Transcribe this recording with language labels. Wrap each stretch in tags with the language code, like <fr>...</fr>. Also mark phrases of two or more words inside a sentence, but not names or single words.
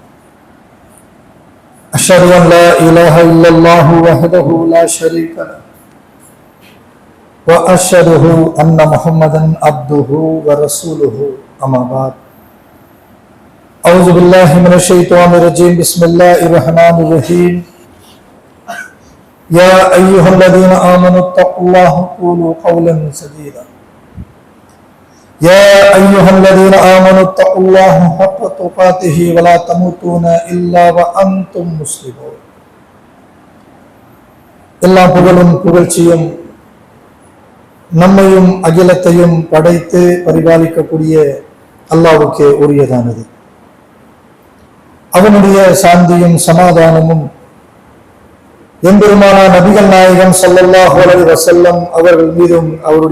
<ar>أشهد أن لا إله إلا الله وحده لا شريك له وأشهد أن محمدا عبده ورسوله أما بعد أعوذ بالله من الشيطان الرجيم بسم الله الرحمن الرحيم يا أيها الذين آمنوا اتقوا الله وقولوا قولا سديدا يا أيها الذين آمنوا اتقوا الله حق تقاته ولا تموتون إلا وأنتم مسلمون</ar> <ta>எல்லா புகழும் புகழ்ச்சியும் நம்மையும் அகிலத்தையும் படைத்து பரிபாலிக்கக்கூடிய அல்லாஹ்வுக்கே உரியதானது. அவனுடைய சாந்தியும் சமாதானமும் எம்பெருமானா நபிகள் நாயகம்</ta> <ar>صلى الله عليه وسلم</ar> <ta>அவர்கள் மீதும் அவருடைய</ta>